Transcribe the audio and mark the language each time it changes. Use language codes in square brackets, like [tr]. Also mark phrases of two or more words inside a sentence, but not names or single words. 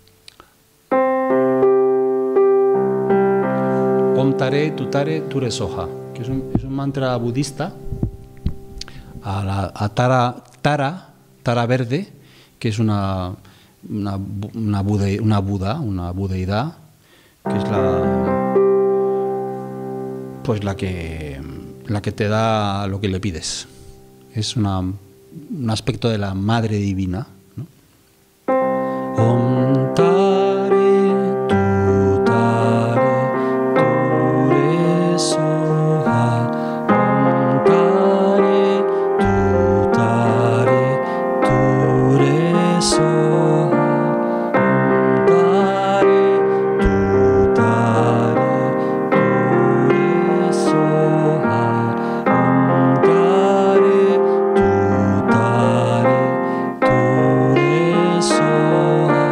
[sa] Om Tare Tutare Ture Soha, [es] que es un mantra budista a Tara verde, que es una budeidad, que es la que te da lo que le pides. Es un aspecto de la madre divina, ¿no? [sa] Om Tare Tutare Ture Soha, Om Tare Tutare Ture Soha, Om Tare Tutare Ture Soha, Om Tare Tutare Ture Soha.